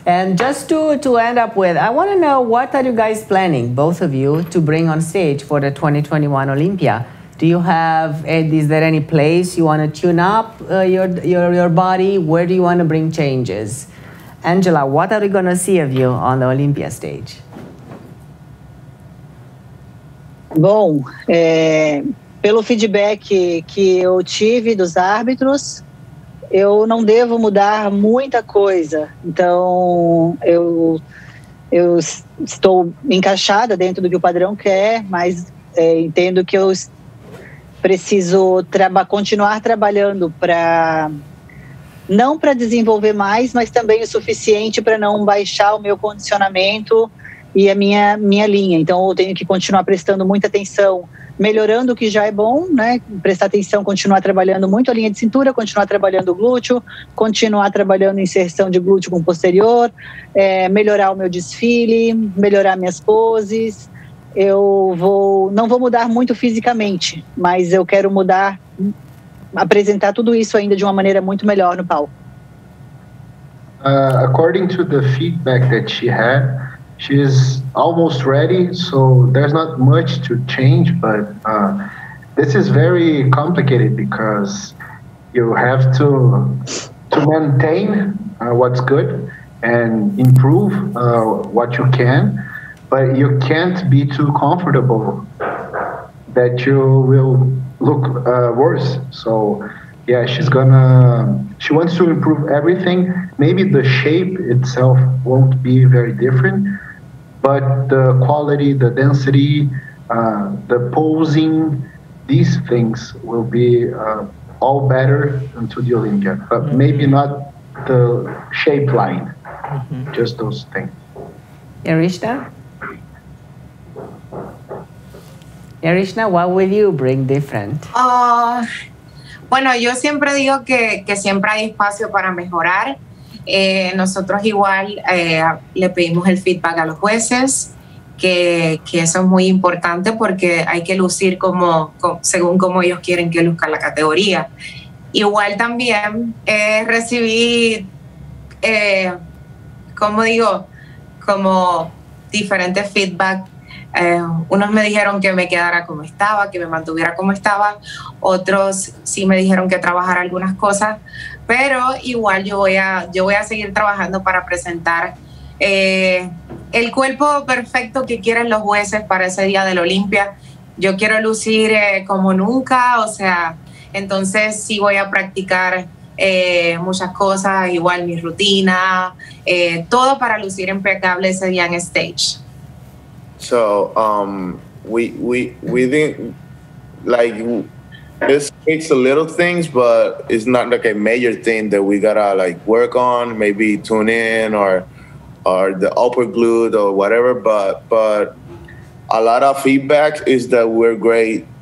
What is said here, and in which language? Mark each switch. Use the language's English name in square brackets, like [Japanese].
[English] And just to end up with, I want to know, what are you guys planning, both of you, to bring on stage for the 2021 Olympia? Do you have, is there any place you want to tune up your body? Where do you want to bring changes? Angela, what are we going to see of you on the Olympia stage? [Portuguese] Bom, pelo feedback que eu tive dos árbitros, eu não devo mudar muita coisa. Então, eu estou encaixada dentro do que o padrão quer, mas entendo que eu preciso continuar trabalhando não para desenvolver mais, mas também o suficiente para não baixar o meu condicionamento e a minha linha. Então, eu tenho que continuar prestando muita atenção melhorando o que já é bom, né? Prestar atenção, continuar trabalhando muito a linha de cintura, continuar trabalhando o glúteo, continuar trabalhando inserção de glúteo com posterior, melhorar o meu desfile, melhorar minhas poses. Não vou mudar muito fisicamente, mas eu quero apresentar tudo isso ainda de uma maneira muito melhor no palco. [English] According to the feedback that she had, she's almost ready, so there's not much to change, but this is very complicated because you have to maintain what's good and improve what you can, but you can't be too comfortable that you will look worse. So yeah, she wants to improve everything. Maybe the shape itself won't be very different, but the quality, the density, the posing, these things will be all better into the Olympia, but maybe not the shape line, just those things. Yarishna? Yarishna, what will you bring different? [Spanish] Bueno, yo siempre digo que siempre hay espacio para mejorar. Nosotros igual le pedimos el feedback a los jueces, que eso es muy importante porque hay que lucir según como ellos quieren que luzca la categoría. Igual también recibí, como diferentes feedback. Unos me dijeron que me quedara como estaba, que me mantuviera como estaba, otros sí me dijeron que trabajara algunas cosas, pero igual yo voy a seguir trabajando para presentar el cuerpo perfecto que quieren los jueces para ese día del Olympia. Yo quiero lucir como nunca, o sea, entonces sí voy a practicar muchas cosas, igual mi rutina, todo para lucir impecable ese día en stage. [English] So we didn't like this takes a little things, but it's not like a major thing that we gotta like work on. Maybe tune in or the upper glute or whatever. But a lot of feedback is that we're great.